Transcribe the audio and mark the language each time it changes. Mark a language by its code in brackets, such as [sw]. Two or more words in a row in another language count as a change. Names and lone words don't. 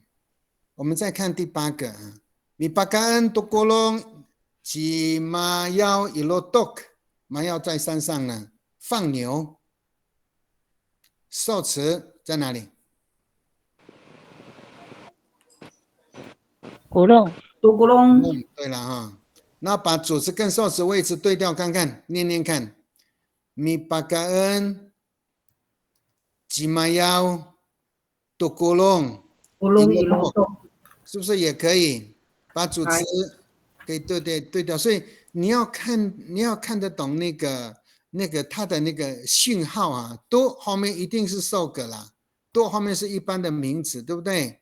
[zh] 我们再看第八个啊，米巴嘎恩多国龙吉马腰伊罗多克，马腰在山上呢，放牛。受词在哪里？古弄，杜古隆，对了哈，那把主词跟受词位置对调看看，念念看。 [ami] Mi pagkaan jimayao tukulong [zh] 古隆伊罗多，是不是也可以把主词给对调？所以你要看得懂那个它的那个讯号啊，都后面一定是受格啦，都后面是一般的名词，对不对？